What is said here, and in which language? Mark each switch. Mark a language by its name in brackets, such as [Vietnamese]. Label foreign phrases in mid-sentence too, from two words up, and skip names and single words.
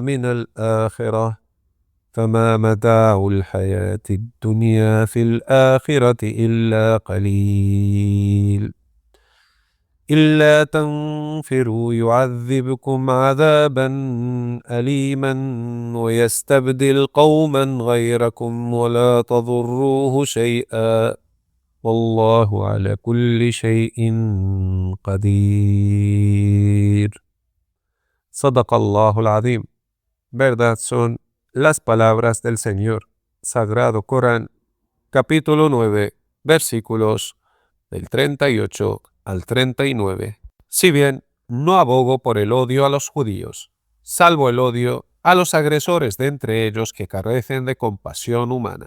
[Arabic] من الآخرة فما متاع الحياة الدنيا في الآخرة إلا قليل إلا تنفروا يعذبكم عذابا أليما ويستبدل قوما غيركم ولا تضروه شيئا والله على كل شيء قدير. صدق الله العظيم. [Spanish] Verdad son las palabras del Señor. Sagrado Corán, capítulo 9, versículos del 38 al 39. Si bien no abogo por el odio a los judíos, salvo el odio a los agresores de entre ellos que carecen de compasión humana.